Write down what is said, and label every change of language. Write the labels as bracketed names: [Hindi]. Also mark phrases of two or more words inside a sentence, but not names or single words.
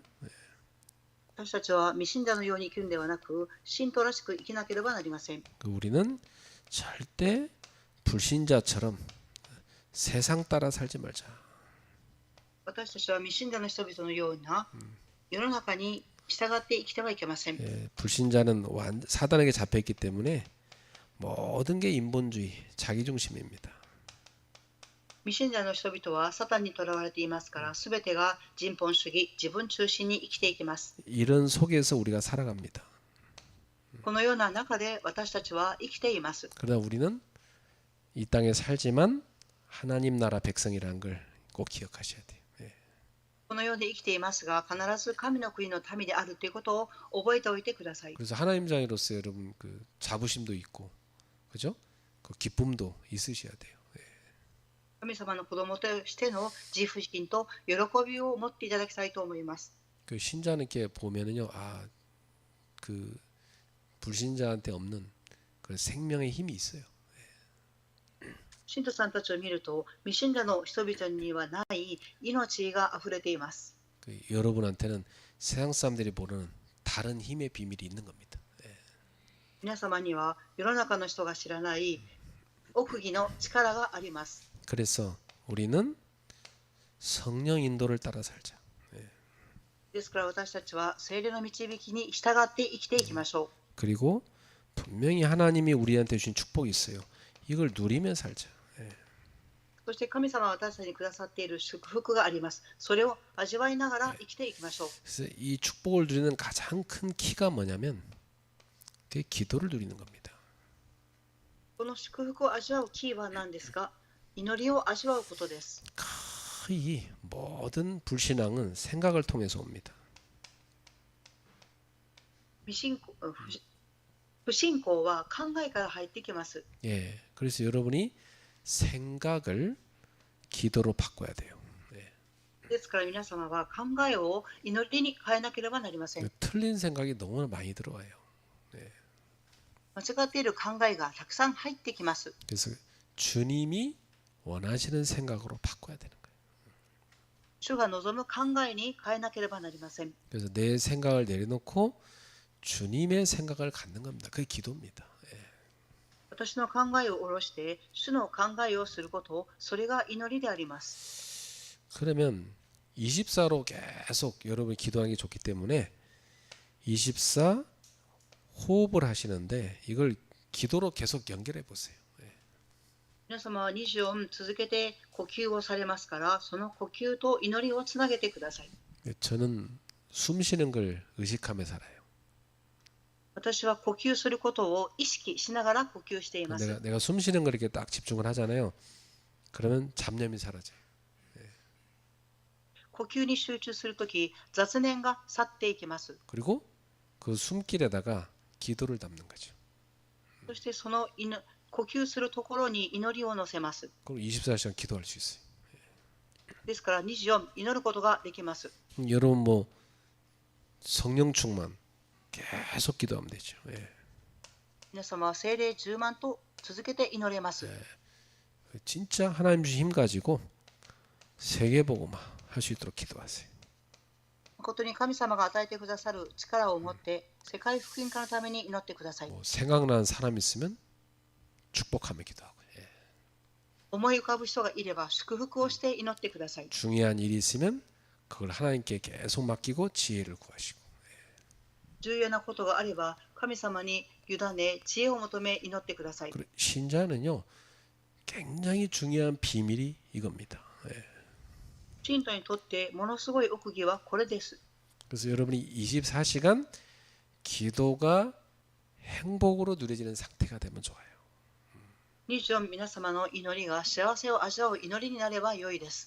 [Korean] 예. [Japanese] 私たちは未信者のように生きるのではなく、信徒らしく生きなければなりません。 [Korean] 우리는 절대 불신자처럼 세상 따라 살지 말자. [Japanese] 私たちは未信者の人々のような世の中に従って生きてはいけません。 [Korean] 예, 불신자는 사단에게 잡혀있기 때문에 모든 게 인본주의, 자기중심입니다. [Japanese] 未信者の人々はサタンにとらわれていますから、すべてが人本主義、自分中心に生きていきます。 [Korean] 이런 속에서 우리가 살아갑니다. [Japanese] このような中で私たちは生きています。 [Korean] 그러나 우리는 이 땅에 살지만 하나님 나라 백성이라는 걸 꼭 기억하셔야 돼요. 예. [Japanese] この世で生きていますが、必ず神の国の民であるということを覚えておいてください。 [Korean] 그래서 하나님 자녀로서 여러분 그 자부심도 있고, 그죠? 그 기쁨도 있으셔야 돼요. 예. [Japanese] 神様の子供としての自負心と喜びを持っていただきたいと思います。 [Korean] 그 신자는 이렇게 보면은요, 그 불신자한테 없는 그 생명의 힘이 있어요. [Japanese] 信徒さんたちを見ると、未信者の人々にはない命があふれています。 [Korean] 그 여러분한테는 세상 사람들이 모르는 다른 힘의 비밀이 있는 겁니다. 예. [Japanese] 皆様には世の中の人が知らない奥義の力があります。 [Korean] 그래서 우리는 성령 인도를 따라 살자. [Japanese] ですから私たちは聖霊の導きに従って生きていきましょう。 [Korean] 그리고 분명히 하나님이 우리한테 주신 축복이 있어요. 이걸 누리며 살자. [Japanese] そして神様は私たちにくださっている祝福があります。それを味わいながら生きていきましょう。 [Korean] 그래서 이 축복을 누리는 가장 큰 키가 뭐냐면 그게 기도를 누리는 겁니다. [Japanese] この祝福を味わうキーは何ですか？祈りを味わうことです。 [Korean] 거의 모든 불신앙은 생각을 통해서 옵니다. [Japanese] 不信仰は考えから入ってきます。 [Korean] 예, 그래서 여러분이 생각을 기도로 바꿔야 돼요. [Japanese] ですから皆様は考えを祈りに変えなければなりません。 [Korean] 틀린 생각이 너무 많이 들어와요. [Japanese] 間違っている考えがたくさん入ってきます。 [Korean] 그래서 주님이 원하시는 생각으로 바꿔야 되는 거예요. [Japanese] 主が望む考えに変えなければなりません。 [Korean] 그래서 내 생각을 내려놓고 주님의 생각을 갖는 겁니다. 그게 기도입니다. [Japanese] 私の考えを下ろして主の考えをすること、それが祈りであります。 [Korean] 그러면 24로 계속 여러분이 기도하는 게 좋기 때문에 24 호흡을 하시는데 이걸 기도로 계속 연결해 보세요. [Japanese] 皆様は24続けて呼吸をされますから、その呼吸と祈りをつなげてください。 [Korean] 저는 숨 쉬는 걸 의식하며 살아요. [Japanese] 私は呼吸することを意識しながら呼吸しています。 [Korean] 내가 숨 쉬는 걸 이렇게 딱 집중을 하잖아요. 그러면 잡념이 사라져요. [Japanese] 呼吸に集中するとき、雑念が去っていきます。 [Korean] 그리고 그 숨길에다가 기도를 담는 거죠. [Japanese] そしてその呼吸するところに祈りを乗せます。 [Korean] 그럼 24시간 기도할 수 있어요. [Japanese] ですから24祈ることができます。 [Korean] 여러분 뭐 성령 충만 계속 기도하면 되죠. 예. [Japanese] 皆様は聖霊充満と続けて祈れます。 [Korean] 진짜 하나님 주신 힘 가지고 세계복음화 할 수 있도록 기도하세요. [Japanese] 誠に神様が与えてくださる力を持って世界福音化のために祈ってください。 [Korean] 뭐 생각나는 사람 있으면 축복하며 기도하고, 예. [Japanese] 思い浮かぶ人がいれば祝福をして祈ってください。 [Korean] 중요한 일이 있으면 그걸 하나님께 계속 맡기고 지혜를 구하시고. [Japanese] 重要なことがあれば神様に委ね知恵を求め祈ってください。 [Korean] 그리고 신자는요 굉장히 중요한 비밀이 이겁니다. 예. [Japanese] 信徒にとってものすごい奥義はこれです。 [Korean] 그래서 여러분이 24시간 기도가 행복으로 누려지는 상태가 되면 좋아요. [Japanese] 24 皆様の祈りが幸せを味わう祈りになれば良いです。